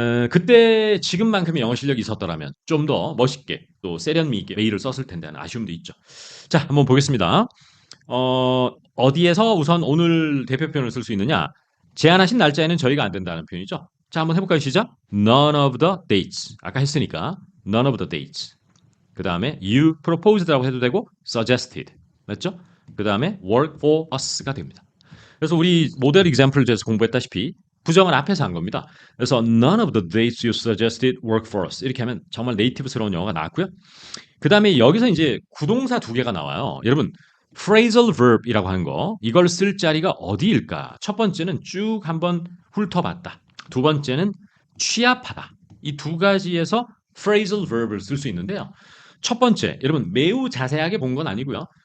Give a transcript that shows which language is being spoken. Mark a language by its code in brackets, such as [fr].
[ko] 그때 지금만큼의 영어 실력이 있었더라면 좀 더 멋있게 또 세련미 있게 메일을 썼을 텐데 하는 아쉬움도 있죠. 자, 한번 보겠습니다. 어디에서 우선 오늘 대표 표현을 쓸 수 있느냐? 제안하신 날짜에는 저희가 안 된다는 표현이죠. 자, 한번 해볼까요? 시작. [en] None of the dates. [ko] 아까 했으니까 [en] none of the dates. [ko] 그 다음에 [en] you proposed [ko] 라고 해도 되고 suggested. 맞죠? 그 다음에 [en] work for us [ko] 가 됩니다. 그래서 우리 모델 example에서 공부했다시피 부정을 앞에서 한 겁니다. 그래서 [en] none of the dates you suggested work for us. [ko] 이렇게 하면 정말 네이티브스러운 영어가 나왔고요. 그 다음에 여기서 이제 구동사 두 개가 나와요. 여러분 phrasal verb이라고 하는 거 이걸 쓸 자리가 어디일까? 첫 번째는 쭉 한번 훑어봤다. 두 번째는 취합하다. 이 두 가지에서 phrasal verb을 쓸 수 있는데요. 첫 번째, 여러분 매우 자세하게 본 건 아니고요.